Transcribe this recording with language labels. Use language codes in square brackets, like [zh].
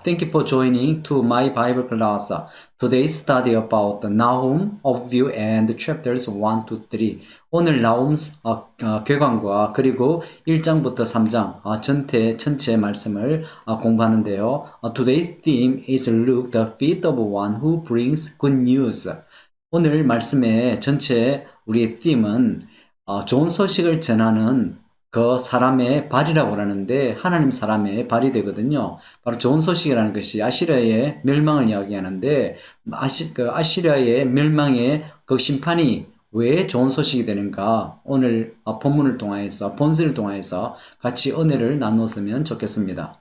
[en] Thank you for joining to my Bible class. Today's study about the Nahum overview and chapters 1 to 3. [ko] 오늘 나훔 궤관과 그리고 1장부터 3장 전체 말씀을 공부하는데요. [en] Today's theme is look the feet of one who brings good news. [ko] 오늘 말씀의 전체 우리의 theme은 좋은 소식을 전하는 그 사람의 발이라고 하는데 하나님 사람의 발이 되거든요. 바로 좋은 소식이라는 것이 아시리아의 멸망을 이야기하는데 아시리아의 멸망의 그 심판이 왜 좋은 소식이 되는가 오늘 본문을 통해서 본문을 통해서 같이 은혜를 나눴으면 좋겠습니다.